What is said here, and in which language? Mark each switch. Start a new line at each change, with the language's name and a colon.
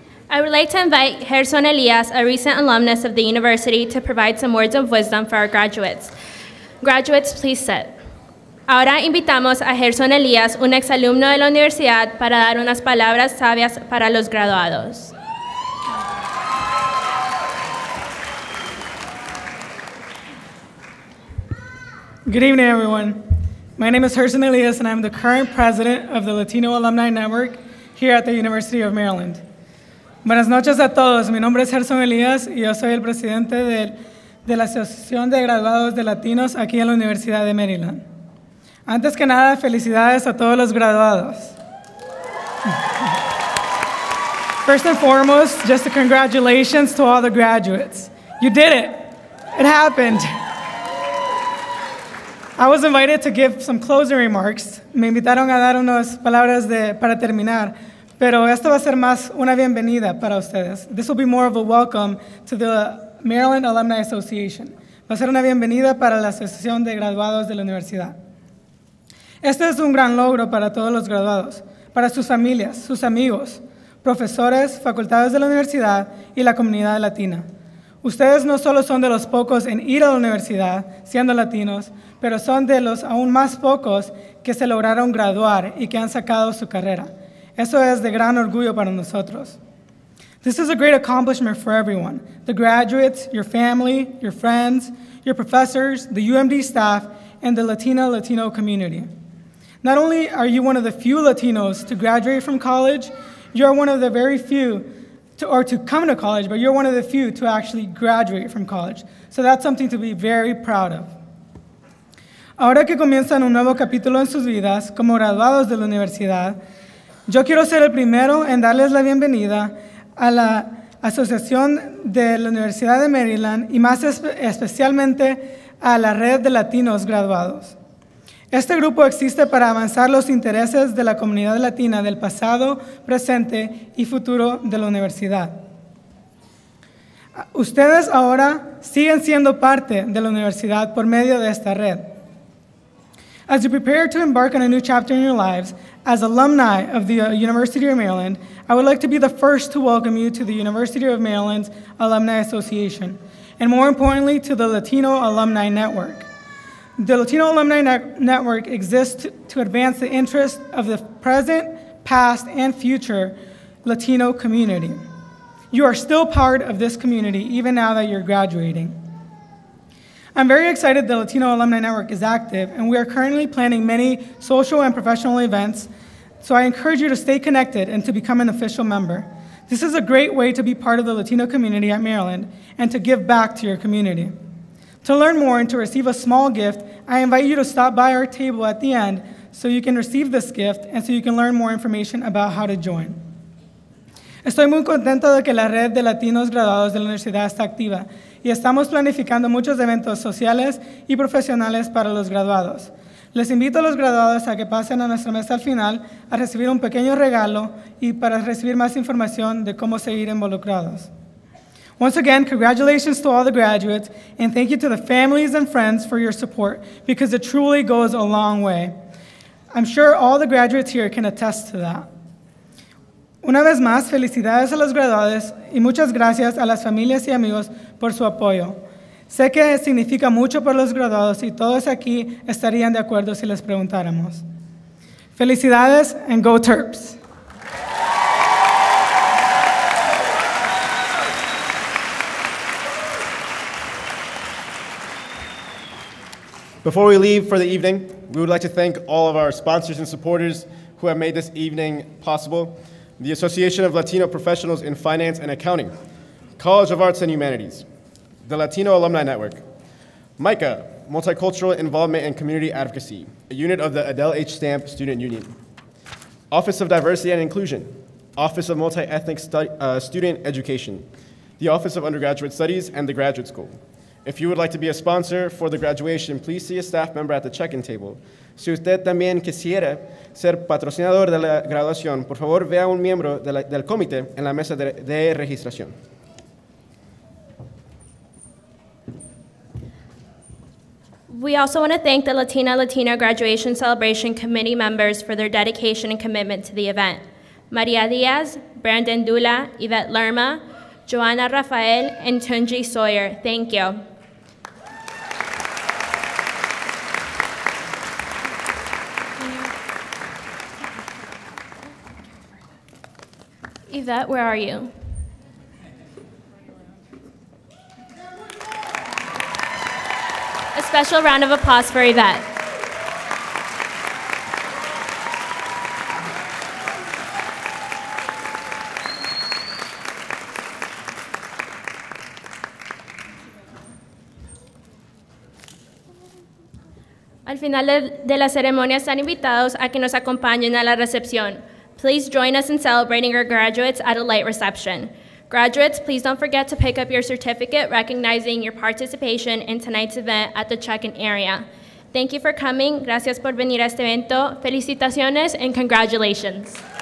English: I would like to invite Gerson Elias, a recent alumnus of the university, to provide some words of wisdom for our graduates. Graduates, please sit.
Spanish: Ahora invitamos a Gerson Elias, un exalumno de la universidad, para dar unas palabras sabias para los graduados.
English: Good evening, everyone. My name is Gerson Elias, and I'm the current president of the Latino Alumni Network here at the University of Maryland.
Spanish: Buenas noches a todos. Mi nombre es Gerson Elias y yo soy el presidente de la Asociación de Graduados de Latinos aquí en la Universidad de Maryland. Antes que nada, felicidades a todos los graduados.
English: First and foremost, just a congratulations to all the graduates. You did it. It happened. I was invited to give some closing remarks.
Spanish: Me invitaron a dar unas palabras para terminar. pero esto va a ser más una bienvenida para ustedes.
English: This will be more of a welcome to the Maryland Alumni Association.
Spanish: Va a ser una bienvenida para la Asociación de Graduados de la Universidad. Este es un gran logro para todos los graduados, para sus familias, sus amigos, profesores, facultades de la universidad y la comunidad latina. Ustedes no solo son de los pocos en ir a la universidad siendo latinos, pero son de los aún más pocos que se lograron graduar y que han sacado su carrera. Eso es de gran orgullo para nosotros.
English: This is a great accomplishment for everyone, the graduates, your family, your friends, your professors, the UMD staff, and the Latino community. Not only are you one of the few Latinos to graduate from college, you're one of the very few to come to college, but you're one of the few to actually graduate from college. So that's something to be very proud of.
Spanish: Ahora que comienzan un nuevo capítulo en sus vidas como graduados de la universidad, yo quiero ser el primero en darles la bienvenida a la Asociación de la Universidad de Maryland y más especialmente a la red de latinos graduados. Este grupo existe para avanzar los intereses de la comunidad latina del pasado, presente y futuro de la universidad. Ustedes ahora siguen siendo parte de la universidad por medio de esta red.
English: As you prepare to embark on a new chapter in your lives, as alumni of the University of Maryland, I would like to be the first to welcome you to the University of Maryland's Alumni Association, and more importantly, to the Latino Alumni Network. The Latino Alumni Network exists to advance the interests of the present, past, and future Latino community. You are still part of this community even now that you're graduating. I'm very excited the Latino Alumni Network is active, and we are currently planning many social and professional events, so I encourage you to stay connected and to become an official member. This is a great way to be part of the Latino community at Maryland and to give back to your community. To learn more and to receive a small gift, I invite you to stop by our table at the end so you can receive this gift and so you can learn more information about how to join.
Spanish: Estoy muy contento de que la red de latinos graduados de la universidad está activa y estamos planificando muchos eventos sociales y profesionales para los graduados. Les invito a los graduados a que pasen a nuestra mesa al final a recibir un pequeño regalo y para recibir más información de cómo seguir involucrados.
English: Once again, congratulations to all the graduates, and thank you to the families and friends for your support, because it truly goes a long way. I'm sure all the graduates here can attest to that.
Spanish: Una vez más, felicidades a los graduados y muchas gracias a las familias y amigos por su apoyo. Sé que significa mucho para los graduados y todos aquí estarían de acuerdo si les preguntáramos. Felicidades
English: and go Terps! Before we leave for the evening, we would like to thank all of our sponsors and supporters who have made this evening possible. The Association of Latino Professionals in Finance and Accounting, College of Arts and Humanities, the Latino Alumni Network, MICA, Multicultural Involvement and Community Advocacy, a unit of the Adele H. Stamp Student Union, Office of Diversity and Inclusion, Office of Multi-Ethnic Student Education, the Office of Undergraduate Studies, and the Graduate School. If you would like to be a sponsor for the graduation, please see a staff member at the check-in table.
Spanish: Si usted también quisiera ser patrocinador de la graduación, por favor vea a un miembro del comité en la mesa de registración.
English: We also want to thank the Latino Graduation Celebration Committee members for their dedication and commitment to the event. Maria Diaz, Brandon Dula, Yvette Lerma, Joanna Rafael, and Tunji Sawyer. Thank you. Yvette, where are you? A special round of applause for Yvette.
Spanish: Al final de la ceremonia están invitados a que nos acompañen a la recepción.
English: Please join us in celebrating our graduates at a light reception. Graduates, please don't forget to pick up your certificate recognizing your participation in tonight's event at the check-in area. Thank you for coming.
Spanish: Gracias por venir a este evento. Felicitaciones
English: and congratulations.